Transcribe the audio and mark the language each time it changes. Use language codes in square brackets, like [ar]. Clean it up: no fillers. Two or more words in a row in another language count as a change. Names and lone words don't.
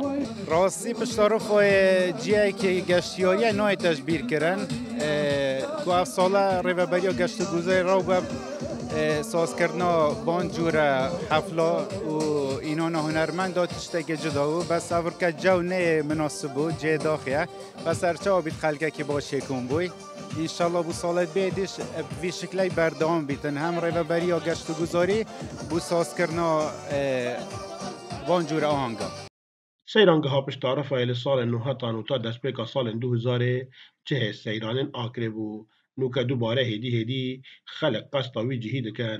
[ku] ڕاستی پشتڕۆفۆی جیایکی گەشتیۆریە نوێی تەشبیرکردن کو ئەف ساڵە ڕێڤەبەریە گەشت و گوزەری ڕەو بە سازکردنا بان جورە حەفلا و ئینۆنە هونەرمەندا تشتێکی جدا بوو بەس ئەڤرکە جەو نەیە مناسب بوو جێ داخیە بەس هەرچاوە بیت خەلکێکی باشێکم بووی ئینشاڵڵا بوو ساڵێت بێدیش vî şikley berdewam bîtin hem rêveberiya geşt û guzarî bû sazkirina van cûre ahanga. Seyrangeha Pişta Rifayê li salên nuhetan û ta destpêka salên 2000 cihê seyranên Akrê bû. Nûke dubare hêdî hêdî xelek qesta wî cihî dikin.